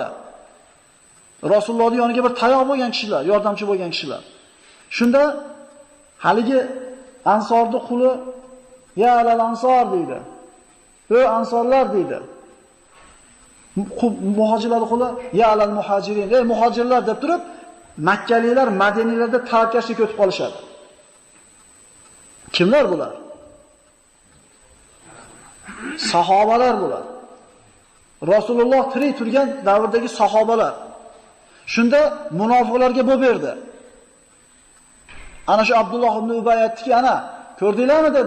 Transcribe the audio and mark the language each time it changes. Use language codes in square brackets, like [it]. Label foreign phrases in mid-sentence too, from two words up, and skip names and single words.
[uz] Rasulullohning yoniga bir tayoq bo'lgan kishilar, yordamchi bo'lgan kishilar. Shunda haligi ansorning [ar] قل يا للأنصار [uz] deydi. Ey ansorlar deydi. Muhojirlar [ar] قل يا للمهاجرين. [uz] Ey muhojirlar deb turib, Makkaliklar Madinalarda tavakkashlik o'tib qolishadi. Kimlar bular? Sahobalar bular. Rasululloh tirik turgan davrdagi sahobalar. Shunda munofiqlarga bu berdi. Ana shu Abdulloh ibn Ubay aytdiki, ana ko'rdinglarmi dedi.